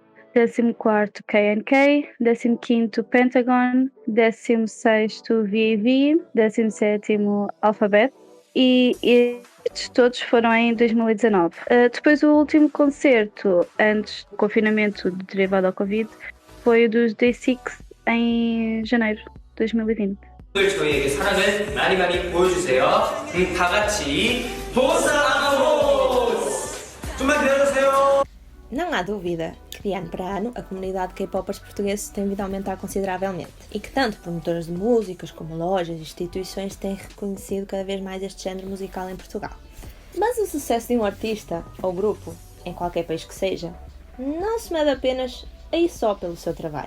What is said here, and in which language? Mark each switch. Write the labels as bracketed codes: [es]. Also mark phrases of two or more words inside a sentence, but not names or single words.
[pt] 14º KNK, 15º Pentagon, 16º VAV, 17º Alphabet, e estes todos foram em 2019. Depois o último concerto, antes do confinamento derivado ao Covid, foi o dos Day6 em janeiro de 2020. [ko] 저희에게 사랑을 많이 많이 보여주세요. 다 같이 보사노스! 좀만 기다려주세요. [pt] Não há dúvida que de ano para ano a comunidade de K-popers portugueses tem vindo a aumentar consideravelmente, e que tanto promotores de músicas como lojas e instituições têm reconhecido cada vez mais este género musical em Portugal. Mas o sucesso de um artista ou grupo, em qualquer país que seja, não se mede apenas aí só pelo seu trabalho.